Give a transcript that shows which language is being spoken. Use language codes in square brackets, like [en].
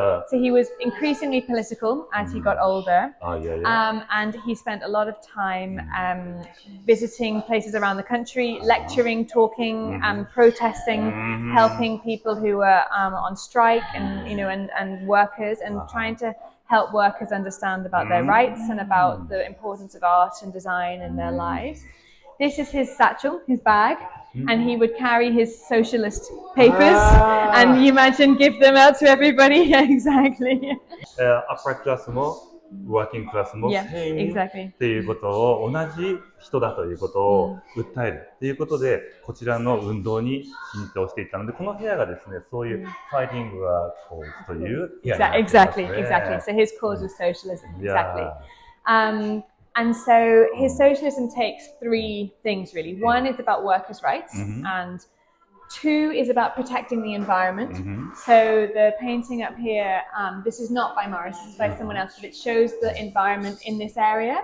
[en] So he was increasingly political as he got older. And he spent a lot of time visiting places around the country, lecturing, talking, protesting, helping people who were on strike and, you know, and workers, and trying to help workers understand about their rights and about the importance of art and design in their lives. This is his satchel, his bag, and he would carry his socialist papers and you imagine give them out to everybody. Exactly. Upper class もworking class も same exactly. [ja] っていうことを同じ人だということを訴えるということで、こちらの運動に浸透していったので、この部屋がですね、そういうファイティングがこうという部屋になっていますね。 [en] Exactly. So his cause was socialism. Exactly. And so his socialism takes three things really. One is about workers' rights, and two is about protecting the environment. So the painting up here, this is not by Morris, it's by someone else, but it shows the environment in this area.